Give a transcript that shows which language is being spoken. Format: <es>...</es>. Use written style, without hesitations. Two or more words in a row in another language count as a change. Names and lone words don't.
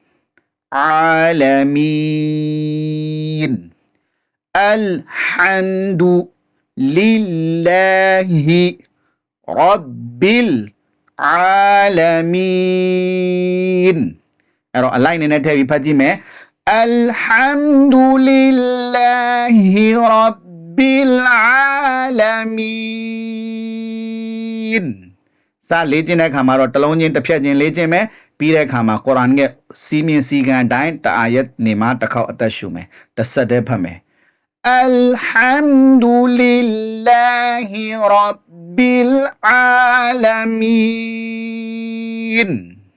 <ar>العالمين الحمد لله رب العالمين</ar> <my>အဲ့တော့အလိုက်နေနဲ့ထည့်ပြီးဖတ်ကြည့်မယ်</my> <ar>الحمد لله رب</ar> <my>Alamin စာလေ့ကျင့်တဲ့အခါမှာတော့တလုံးချင်းတစ်ဖြတ်ချင်းလေ့ကျင့်မယ်ပြီးတဲ့အခါမှာကုရ်အာန်ရဲ့စီမင်းစီကံအတိုင်းတအာယတ်နေမှာတစ်ခေါက်အသက်ရှုမယ်တစ်ဆက်တည်းဖတ်မယ်</my> <ar>الحمد لله رب العالمين</ar>